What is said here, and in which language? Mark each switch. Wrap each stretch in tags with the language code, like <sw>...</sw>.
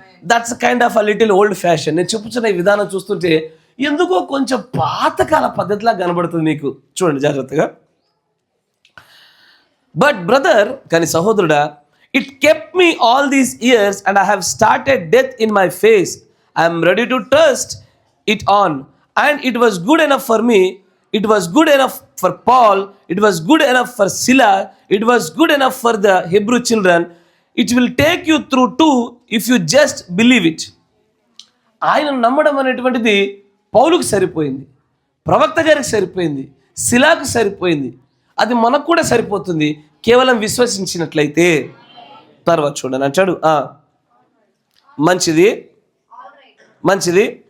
<en>That's kind of a little old fashion.</en> <te>నేను చెప్పుచున్న ఈ విధానం చూస్తుంటే ఎందుకో కొంచెం పాతకాల పద్ధతిలా కనబడుతుంది మీకు. చూడండి జాగ్రత్తగా.</te> <en>but brother,</en> <te>కానీ సహోదరుడా,</te> <en>It kept me all these years and I have started death in my face. I'm ready to trust it on, and it was good enough for me, it was good enough for Paul, it was good enough for Sila, it was good enough for the Hebrew children, it will take you through too if you just believe it.</en> <te>ఆయన నమ్మడం అనేటువంటిది పౌలుకు సరిపోయింది, ప్రవక్త గారికి సరిపోయింది, శిలాకు సరిపోయింది. అది మనకు కూడా సరిపోతుంది కేవలం విశ్వసించినట్లయితే. తర్వాత చూడండి అంటాడు, మంచిది మంచిది.</te>